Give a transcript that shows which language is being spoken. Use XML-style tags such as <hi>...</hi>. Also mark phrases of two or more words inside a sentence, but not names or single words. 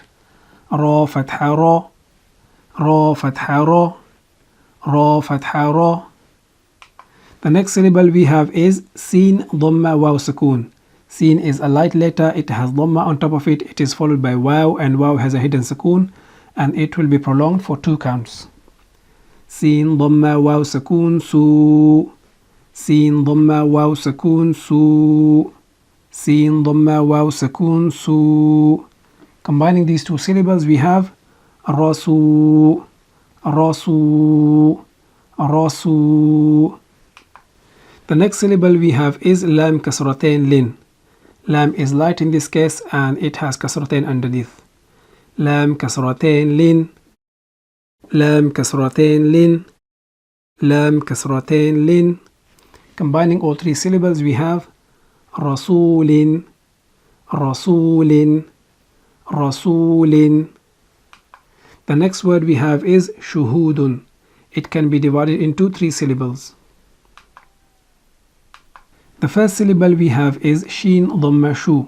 <ar>را فتحة را را فتحة را را فتحة را.</ar> <en>The next syllable we have is</en> <ar>سين ضمة واو سكون.</ar> <en>Sin is a light letter, it has dhamma on top of it, it is followed by waw, and waw has a hidden sakoon, and it will be prolonged for 2 counts.</en> <ar>سين ضمة واو سكون سُ. سين ضمة واو سكون سُ. سين ضمة واو سكون سُ.</ar> <en>Combining these 2 syllables we have</en> <ar>رسُ رسُ رسُ.</ar> <en>The next syllable we have is</en> <ar>لام كسرتين لٍ.</ar> <en>Lam is light in this case, and it has kasratain underneath.</en> <ar>لام كسرتين لٍ، لام كسرتين لٍ، لام كسرتين لٍ.</ar> <en>Combining all 3 syllables we have</en> <ar>رسولٍ رسولٍ رسولٍ.</ar> <en>The next word we have is shuhudun. It can be divided into 3 syllables. The first syllable we have is</en> <ar>شين ضمة شُ.</ar>